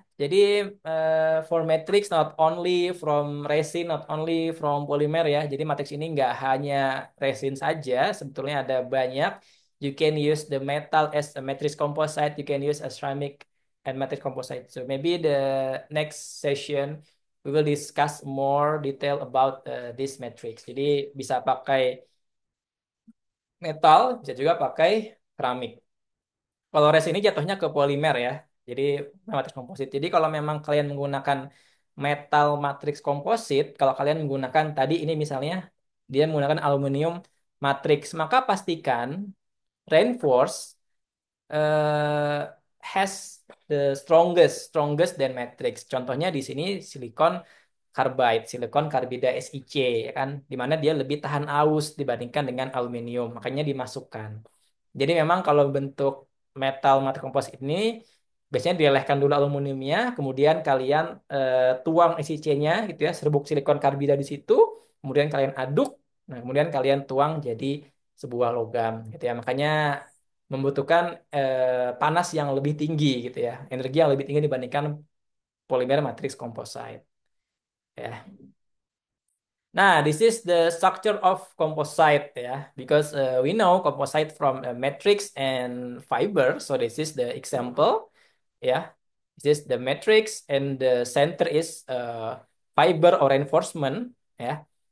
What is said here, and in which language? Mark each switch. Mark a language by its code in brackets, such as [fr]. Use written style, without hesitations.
[en] Jadi for matrix not only from resin, not only from polymer ya. [id] Jadi matrix ini nggak hanya resin saja, sebetulnya ada banyak. [en] You can use the metal as a matrix composite. You can use a ceramic and matrix composite. So maybe the next session we will discuss more detail about this matrix. [id] Jadi bisa pakai metal, bisa juga pakai keramik. Kalau resin ini jatuhnya ke polimer ya. Jadi matriks komposit. Jadi kalau memang kalian menggunakan metal matriks komposit, kalau kalian menggunakan tadi ini misalnya dia menggunakan aluminium matriks, maka pastikan reinforce eh, [en] has the strongest than matrix. [id] Contohnya di sini silikon carbide, silikon karbida SiC ya kan, di mana dia lebih tahan aus dibandingkan dengan aluminium, makanya dimasukkan. Jadi memang kalau bentuk metal mata komposit ini biasanya dilelehkan dulu aluminiumnya, kemudian kalian tuang SiC-nya gitu ya, serbuk silikon karbida di situ, kemudian kalian aduk, nah kemudian kalian tuang jadi sebuah logam gitu ya. Makanya membutuhkan panas yang lebih tinggi gitu ya, energi yang lebih tinggi dibandingkan polimer matriks composite ya. [en] Nah, this is the structure of composite ya, because we know composite from a matrix and fiber. So this is the example ya. This is the matrix and the center is fiber or reinforcement ya.